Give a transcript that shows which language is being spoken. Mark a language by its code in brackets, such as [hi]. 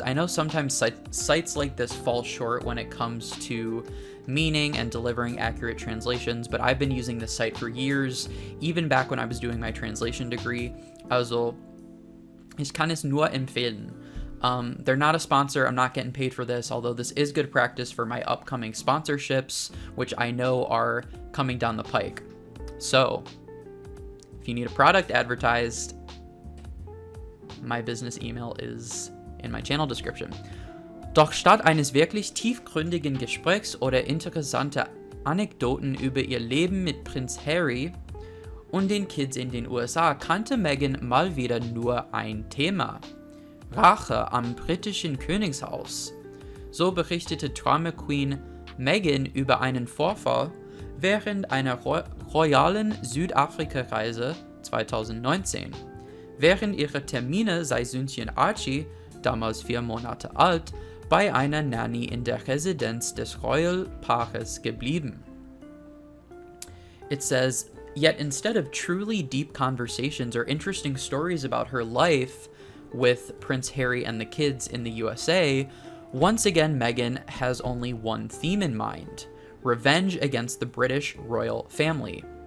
[en] I know sometimes sites like this fall short when it comes to meaning and delivering accurate translations, but I've been using this site for years, even back when I was doing my translation degree. [de] Also, ich kann es nur empfehlen. [en] They're not a sponsor. I'm not getting paid for this, although this is good practice for my upcoming sponsorships, which I know are coming down the pike. So, if you need a product advertised, my business email is in my channel description. [de] Doch statt eines wirklich tiefgründigen Gesprächs oder interessanter Anekdoten über ihr Leben mit Prinz Harry und den Kids in den USA kannte Meghan mal wieder nur ein Thema: Rache am britischen Königshaus. So berichtete Drama Queen Meghan über einen Vorfall während einer royalen Südafrika-Reise 2019. Während ihrer Termine sei Söhnchen Archie, damals 4 Monate alt, bei einer Nanny in der Residenz des Royal-Paares geblieben. [en] It says, yet instead of truly deep conversations or interesting stories about her life with Prince Harry and the kids in the USA, once again Meghan has only one theme in mind: revenge against the British royal family.